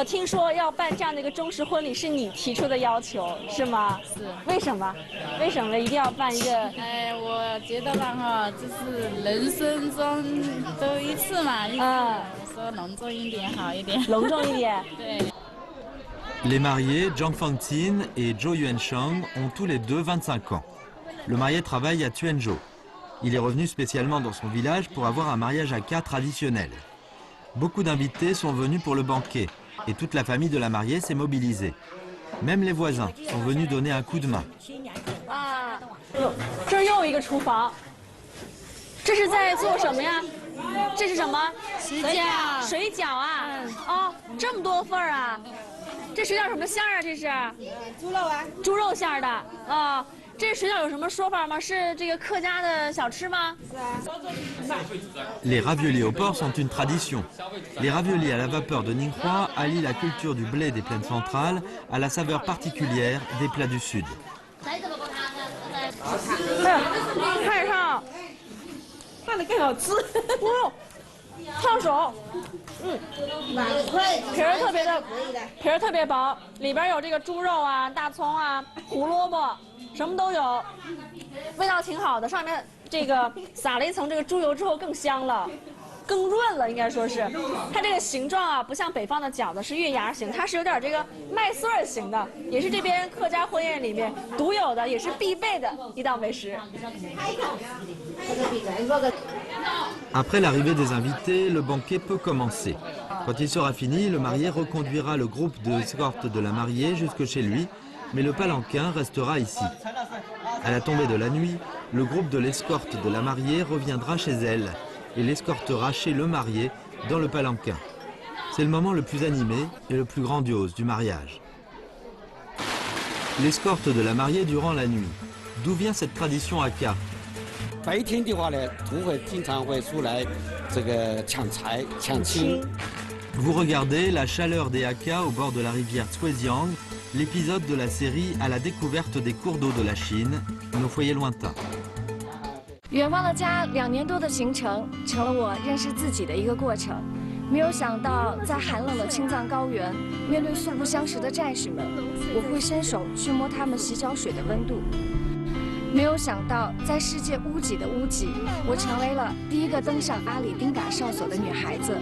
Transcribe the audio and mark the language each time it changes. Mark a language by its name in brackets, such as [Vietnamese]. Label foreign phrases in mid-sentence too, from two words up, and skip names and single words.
[Chinese] 听说要办这样的一个中式婚礼是你提出的要求是吗？是。为什么？为什么一定要办一个？我觉得吧哈，就是人生中都一次嘛，说隆重一点好一点。隆重一点。对。 [French] Les mariés, Zhang Fangtin et Zhou Yuansheng, ont tous les deux 25 ans. Le marié travaille à Tuanzhou. Il est revenu spécialement dans son village pour avoir un mariage à 4 traditionnel. Beaucoup d'invités sont venus pour le banquet et toute la famille de la mariée s'est mobilisée. Même les voisins sont venus donner un coup de main. [Chinese] 这又一个厨房，这是在做什么呀？这是什么？水饺啊！哦，这么多份儿啊！这水饺什么馅儿啊？这是猪肉啊，猪肉馅儿的啊。这水饺有什么说法吗？是这个客家的小吃吗？是啊。 [French] Les raviolis au porc sont une tradition. Les raviolis à la vapeur de Ningxia allient la culture du blé des plaines centrales à la saveur particulière des plats du sud. [Chinese] 菜上拌的更好吃，哦，烫手，皮儿特别薄，里边有这个猪肉啊、大葱啊、胡萝卜，什么都有，味道挺好的。上面这个撒了一层这个猪油之后更香了，更润了，应该说是。它这个形状啊，不像北方的饺子是月牙形，它是有点这个麦穗儿形的，也是这边客家婚宴里面独有的，也是必备的一道美食。 [French] Après l'arrivée des invités, le banquet peut commencer. Quand il sera fini, le marié reconduira le groupe d'escorte de la mariée jusque chez lui, mais le palanquin restera ici. À la tombée de la nuit, le groupe de l'escorte de la mariée reviendra chez elle et l'escortera chez le marié dans le palanquin. C'est le moment le plus animé et le plus grandiose du mariage. L'escorte de la mariée durant la nuit. D'où vient cette tradition Hakka? [Chinese] 白天的话呢，土匪经常会出来这个抢财、抢亲。 [French] Vous regardez la chaleur des Hakka au bord de la rivière Zhuejiang, l'épisode de la série à la découverte des cours d'eau de la Chine, nos foyers lointains. [Chinese] 远方的家2年多的行程，成了我认识自己的一个过程。没有想到在寒冷的青藏高原，面对素不相识的战士们，我会伸手去摸他们洗脚水的温度。没有想到在世界屋脊的屋脊，我成为了第一个登上阿里丁嘎哨所的女孩子。